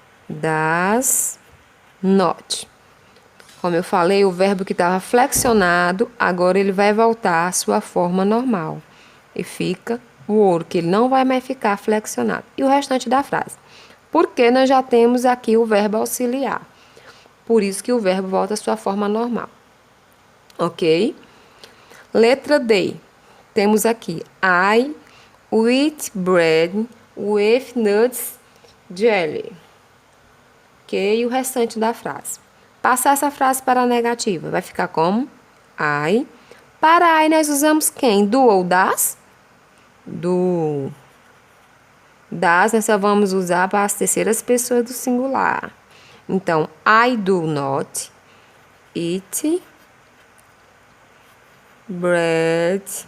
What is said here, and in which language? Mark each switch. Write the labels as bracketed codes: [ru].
[pt] Das not. Como eu falei, o verbo que estava flexionado, agora ele vai voltar à sua forma normal. E fica work, ele não vai mais ficar flexionado. E o restante da frase? Porque nós já temos aqui o verbo auxiliar. Por isso que o verbo volta à sua forma normal. Ok? Letra D. Temos aqui [en] I eat bread with nuts jelly. [pt] Ok? E o restante da frase. Passar essa frase para a negativa. Vai ficar como? I. Para I nós usamos quem? Do ou das? Do. Das nós só vamos usar para as terceiras pessoas do singular. [en] Então, I do not eat bread.